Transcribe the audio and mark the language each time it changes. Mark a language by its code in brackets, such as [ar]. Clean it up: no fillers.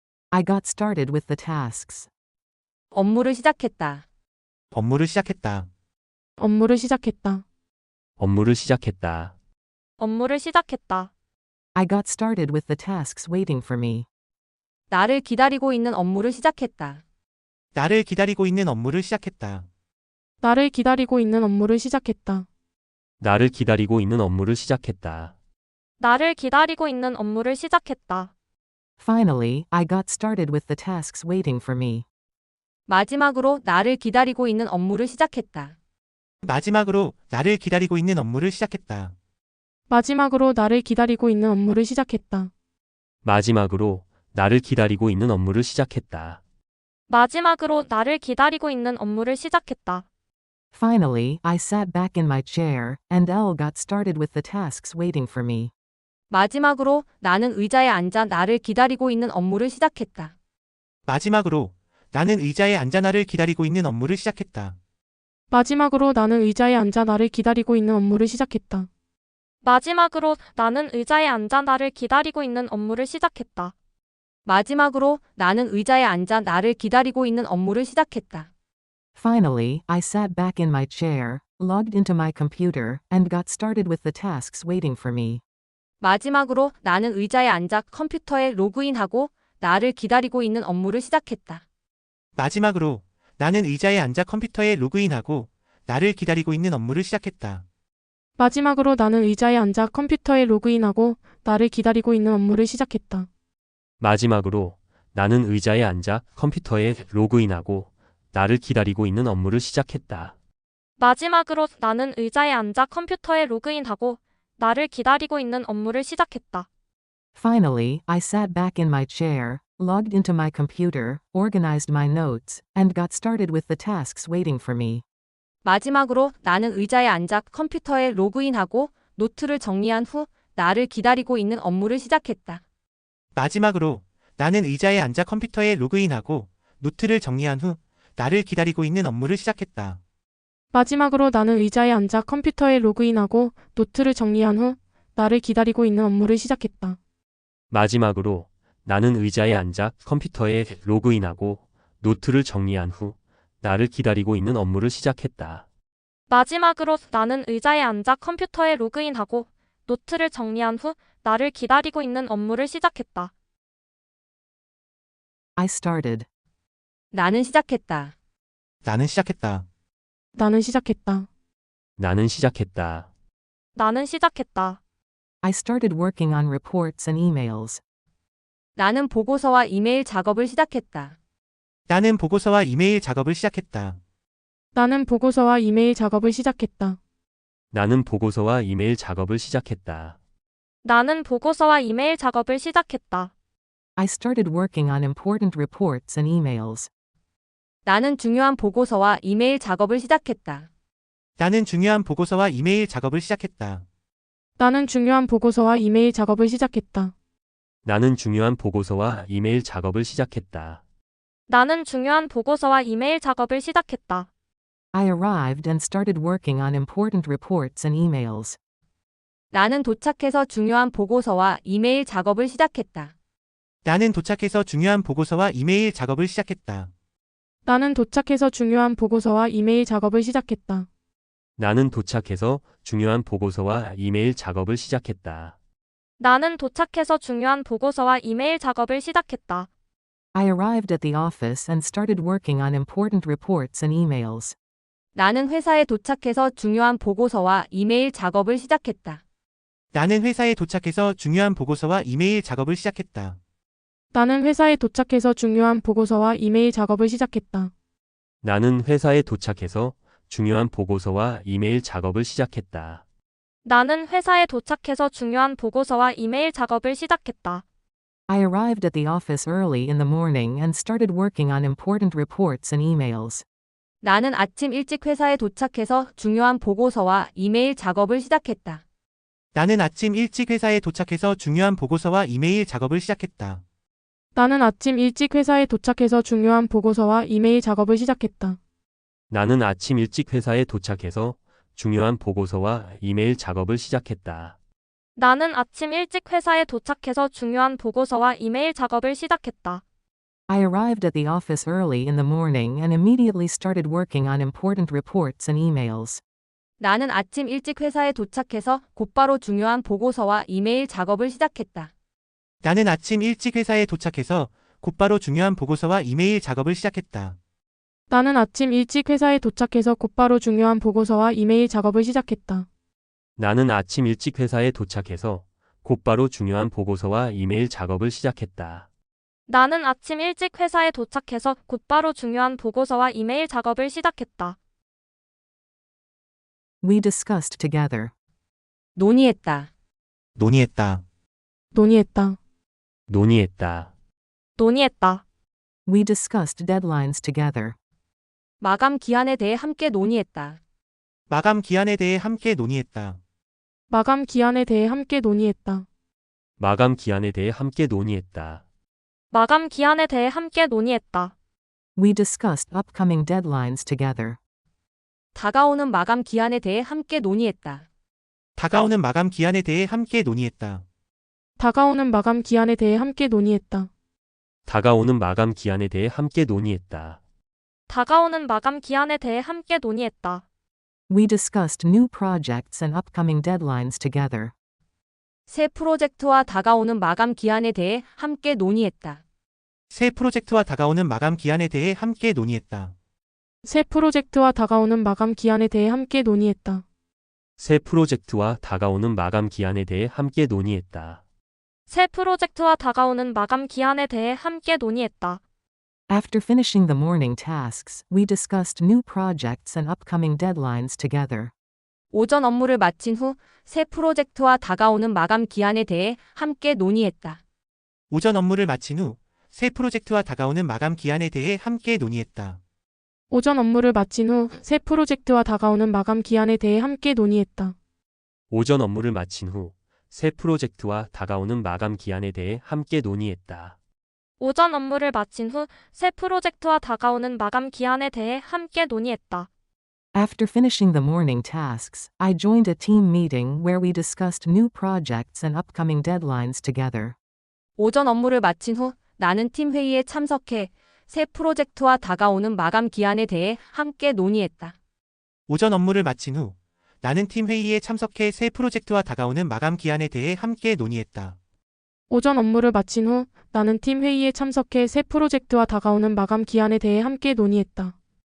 [en] I got started with the tasks. [ko] 업무를 시작했다. 업무를 시작했다. 업무를 시작했다. 업무를 시작했다. 업무를 시작했다. [en] I got started with the tasks waiting for me. [ko] 나를 기다리고 있는 업무를 시작했다. 나를 기다리고 있는 업무를 시작했다. 나를 기다리고 있는 업무를 시작했다. 나를 기다리고 있는 업무를 시작했다. 나를 기다리고 있는 업무를 시작했다. [en] Finally, I got started with the tasks waiting for me. [ko] 마지막으로 나를 기다리고 있는 업무를 시작했다. 마지막으로 나를 기다리고 있는 업무를 시작했다. 마지막으로 나를 기다리고 있는 업무를 시작했다. 마지막으로 나를 기다리고 있는 업무를 시작했다. 마지막으로 나를 기다리고 있는 업무를 시작했다. [en] Finally, I sat back in my chair, and Elle got started with the tasks waiting for me. [ko] 마지막으로 나는 의자에 앉아 나를 기다리고 있는 업무를 시작했다. 마지막으로 나는 의자에 앉아 나를 기다리고 있는 업무를 시작했다. 마지막으로 나는 의자에 앉아 나를 기다리고 있는 업무를 시작했다. 마지막으로 나는 의자에 앉아 나를 기다리고 있는 업무를 시작했다. 마지막으로 나는 의자에 앉아 나를 기다리고 있는 업무를 시작했다. [en] Finally, I sat back in my chair, logged into my computer, and got started with the tasks waiting for me. [ko] 마지막으로 나는 의자에 앉아 컴퓨터에 로그인하고 나를 기다리고 있는 업무를 시작했다. 마지막으로 나는 의자에 앉아 컴퓨터에 로그인하고 나를 기다리고 있는 업무를 시작했다. 마지막으로 나는 의자에 앉아 컴퓨터에 로그인하고 나를 기다리고 있는 업무를 시작했다. 마지막으로 나는 의자에 앉아 컴퓨터에 로그인하고 나를 기다리고 있는 업무를 시작했다. 마지막으로 나는 의자에 앉아 컴퓨터에 로그인하고 나를 기다리고 있는 업무를 시작했다. [en] Finally, I sat back in my chair, logged into my computer, organized my notes, and got started with the tasks waiting for me. [ko] 마지막으로 나는 의자에 앉아 컴퓨터에 로그인하고 노트를 정리한 후 나를 기다리고 있는 업무를 시작했다. 마지막으로 나는 의자에 앉아 컴퓨터에 로그인하고 노트를 정리한 후 나를 기다리고 있는 업무를 시작했다. 마지막으로 나는 의자에 앉아 컴퓨터에 로그인하고 노트를 정리한 후 나를 기다리고 있는 업무를 시작했다. 마지막으로 나는 의자에 앉아 컴퓨터에 로그인하고 노트를 정리한 후 나를 기다리고 있는 업무를 시작했다. 마지막으로 나는 의자에 앉아 컴퓨터에 로그인하고 노트를 정리한 후 나를 기다리고 있는 업무를 시작했다. [en] I started. [ko] 나는 시작했다. 나는 시작했다. 나는 시작했다. 나는 시작했다. 나는 시작했다. [en] I started working on reports and emails. [ko] 나는 보고서와 이메일 작업을 시작했다. 나는 보고서와 이메일 작업을 시작했다. 나는 보고서와 이메일 작업을 시작했다. 나는 보고서와 이메일 작업을 시작했다. 나는 보고서와 이메일 작업을 시작했다. [en] I started working on important reports and emails. [ko] 나는 중요한 보고서와 이메일 작업을 시작했다. 나는 중요한 보고서와 이메일 작업을 시작했다. 나는 중요한 보고서와 이메일 작업을 시작했다. 나는 중요한 보고서와 이메일 작업을 시작했다. 나는 중요한 보고서와 이메일 작업을 시작했다. [en] I arrived and started working on important reports and emails. [ko] 나는 도착해서 중요한 보고서와 이메일 작업을 시작했다. 나는 도착해서 중요한 보고서와 이메일 작업을 시작했다. 나는 도착해서 중요한 보고서와 이메일 작업을 시작했다. 나는 도착해서 중요한 보고서와 이메일 작업을 시작했다. 나는 도착해서 중요한 보고서와 이메일 작업을 시작했다. [en] I arrived at the office and started working on important reports and emails. [ko] 나는 회사에 도착해서 중요한 보고서와 이메일 작업을 시작했다. 나는 회사에 도착해서 중요한 보고서와 이메일 작업을 시작했다. 나는 회사에 도착해서 중요한 보고서와 이메일 작업을 시작했다. 나는 회사에 도착해서 중요한 보고서와 이메일 작업을 시작했다. 나는 회사에 도착해서 중요한 보고서와 이메일 작업을 시작했다. [en] I arrived at the office early in the morning and started working on important reports and emails. [ko] 나는 아침 일찍 회사에 도착해서 중요한 보고서와 이메일 작업을 시작했다. 나는 아침 일찍 회사에 도착해서 중요한 보고서와 이메일 작업을 시작했다. 나는 아침 일찍 회사에 도착해서 중요한 보고서와 이메일 작업을 시작했다. 나는 아침 일찍 회사에 도착해서 중요한 보고서와 이메일 작업을 시작했다. 나는 아침 일찍 회사에 도착해서 중요한 보고서와 이메일 작업을 시작했다. [en] I arrived at the office early in the morning and immediately started working on important reports and emails. [ko] 나는 아침 일찍 회사에 도착해서 곧바로 중요한 보고서와 이메일 작업을 시작했다. 나는 아침 일찍 회사에 도착해서 곧바로 중요한 보고서와 이메일 작업을 시작했다. 나는 아침 일찍 회사에 도착해서 곧바로 중요한 보고서와 이메일 작업을 시작했다. 나는 아침 일찍 회사에 도착해서 곧바로 중요한 보고서와 이메일 작업을 시작했다. 나는 아침 일찍 회사에 도착해서 곧바로 중요한 보고서와 이메일 작업을 시작했다. [en] We discussed together. [ko] 논의했다. 논의했다. 논의했다. 논의했다. 논의했다. [en] We discussed deadlines together. [ko] 마감 기한에 대해 함께 논의했다. 마감 기한에 대해 함께 논의했다. 마감 기한에 대해 함께 논의했다. 마감 기한에 대해 함께 논의했다. 마감 기한에 대해 함께 논의했다. [en] We discussed upcoming deadlines together. [ko] 다가오는 마감 기한에 대해 함께 논의했다. 다가오는 마감 기한에 대해 함께 논의했다. 다가오는 마감 기한에 대해 함께 논의했다. 다가오는 마감 기한에 대해 함께 논의했다. 다가오는 마감 기한에 대해 함께 논의했다. [en] We discussed new projects and upcoming deadlines together. [ko] 새 프로젝트와 다가오는 마감 기한에 대해 함께 논의했다. 새 프로젝트와 다가오는 마감 기한에 대해 함께 논의했다. 새 프로젝트와 다가오는 마감 기한에 대해 함께 논의했다. 새 프로젝트와 다가오는 마감 기한에 대해 함께 논의했다. 새 프로젝트와 다가오는 마감 기한에 대해 함께 논의했다. [en] After finishing the morning tasks, we discussed new projects and upcoming deadlines together. [ko] 오전 업무를 마친 후 새 프로젝트와 다가오는 마감 기한에 대해 함께 논의했다. 오전 업무를 마친 후 새 프로젝트와 다가오는 마감 기한에 대해 함께 논의했다. 오전 업무를 마친 후 새 프로젝트와 다가오는 마감 기한에 대해 함께 논의했다. 오전 업무를 마친 후 새 프로젝트와 다가오는 마감 기한에 대해 함께 논의했다. 오전 업무를 마친 후 새 프로젝트와 다가오는 마감 기한에 대해 함께 논의했다. [en] After finishing the morning tasks, I joined a team meeting where we discussed new projects and upcoming deadlines together. [ko] 오전 업무를 마친 후 나는 팀 회의에 참석해 새 프로젝트와 다가오는 마감 기한에 대해 함께 논의했다. 오전 업무를 마친 후 나는 팀 회의에 참석해 새 프로젝트와 다가오는 마감 기한에 대해 함께 논의했다. 오전 업무를 마친 후 나는 팀 회의에 참석해 새 프로젝트와 다가오는 마감 기한에 대해 함께 논의했다.